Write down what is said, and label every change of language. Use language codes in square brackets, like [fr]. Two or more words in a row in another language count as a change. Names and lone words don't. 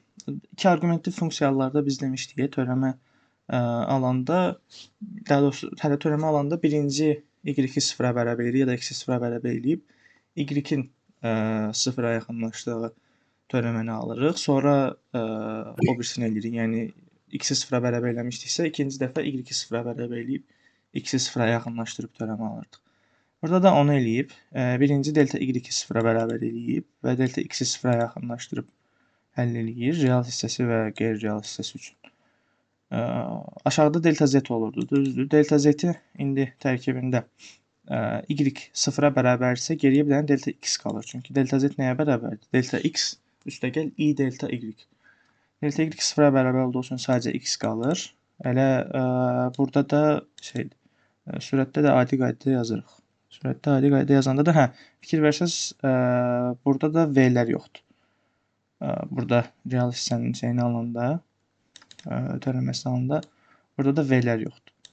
[az] İki arqumentli funksiyalarda biz demişdik, törəmə alanda, daha doğrusu törəmə alanda birinci y-i sıfıra bərabər eləyir ya da x-i sıfıra bərabər eləyib y-in sıfıra yaxınlaşdığı törəməni alırıq. Sonra o birisini eləyirik. Yəni x-i sıfıra bərabər eləmişdiksə, ikinci dəfə y-i sıfıra bərabər eləyib x-i sıfıra yaxınlaşdırıb törəmə alırdıq. Burada da onu eləyib. Birinci delta y-i sıfıra bərabər eləyib və delta x-i sıfıra yaxınlaşdırıb həll eləyir. Real hissəsi və qeyri-real hissəsi üçün. Aşağıda delta Z olurdu. Düzdür. Delta Z-i indi tərkibində y sıfıra bərabərsə, geriyə bir dənə delta x qalır. Çünki delta Z nəyə bərabərdir? Delta x üstəgəl i delta y. Delta y sıfıra bərabər olduğu üçün sadəcə x qalır. Elə burada da sürətdə də adi qaydada yazırıq. Sürətdə adi qaydada yazanda da fikir versəz, burada da v-lər yoxdur. Burada real hissənin şeyini alanda, törəməsini alanda, burada da v-lər yoxdur.